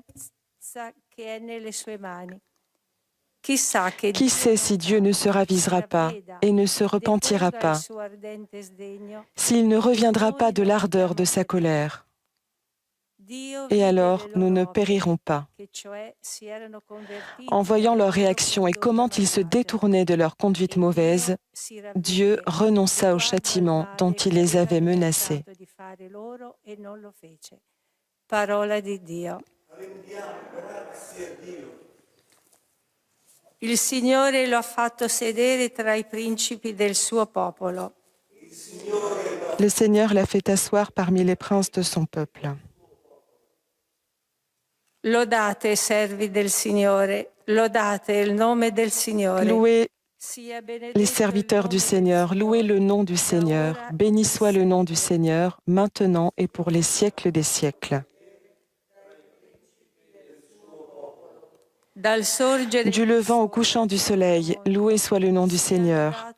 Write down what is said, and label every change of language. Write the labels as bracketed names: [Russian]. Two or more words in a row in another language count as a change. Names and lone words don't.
[French] Qui sait si Dieu ne se ravisera pas et ne se repentira pas, s'il ne reviendra pas de l'ardeur de sa colère? Et alors, nous ne périrons pas. En voyant leur réaction et comment ils se détournaient de leur conduite mauvaise, Dieu renonça au châtiment dont il les avait menacés. [Italian] Il Signore lo ha fatto sedere tra i principi del suo popolo. [French] Le Seigneur l'a fait asseoir parmi les princes de son peuple. [Italian] Lodate, servi del Signore, lodate il nome del Signore. [French] Louez les serviteurs du Seigneur, louez le nom du Seigneur. Béni soit le nom du Seigneur, maintenant et pour les siècles des siècles. Du levant au couchant du soleil, loué soit le nom du Seigneur.